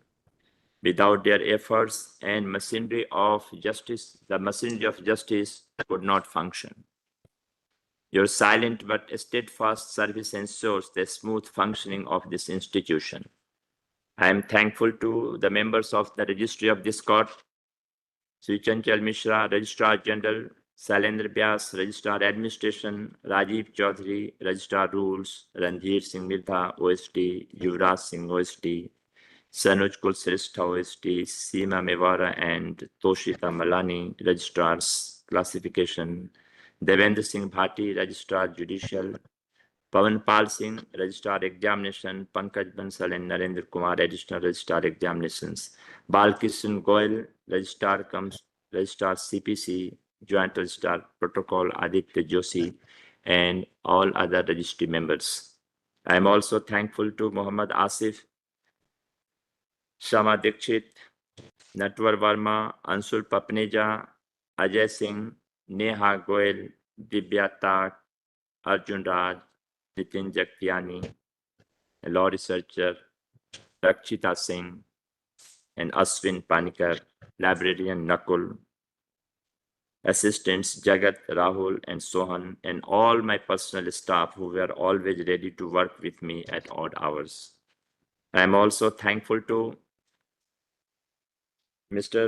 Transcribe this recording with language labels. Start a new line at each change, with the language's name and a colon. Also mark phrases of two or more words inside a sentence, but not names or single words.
English: Without their efforts and machinery of justice, the machinery of justice could not function. Your silent but steadfast service ensures the smooth functioning of this institution. I am thankful to the members of the registry of this court, Sri Chanchal Mishra, Registrar General, Sailendra Vyas, Registrar Administration, Rajiv Chaudhary, Registrar Rules, Randhir Singh Mirdha, OSD, Yuvraj Singh, OSD, Sanuj Kulshrestha, OSD, Seema Mewara, and Toshita Malani, Registrars, Classification, Devendra Singh Bhati, Registrar Judicial, Pawan Pal Singh, Registrar Examination, Pankaj Bansal and Narendra Kumar, Additional Registrar Examinations, Balkishan Goyal, Registrar CPC, Joint Registrar Protocol, Aditya Joshi, and all other registry members. I am also thankful to Muhammad Asif, Shama Dikshit, Natwar Verma, Ansul Papneja, Ajay Singh, Neha Goyal, Divya Tak, Arjun Raj, Nitin Jaktiani, a law researcher, Rakshita Singh, and Aswin Panikar, librarian Nakul, assistants Jagat, Rahul, and Sohan, and all my personal staff who were always ready to work with me at odd hours. I am also thankful to Mr.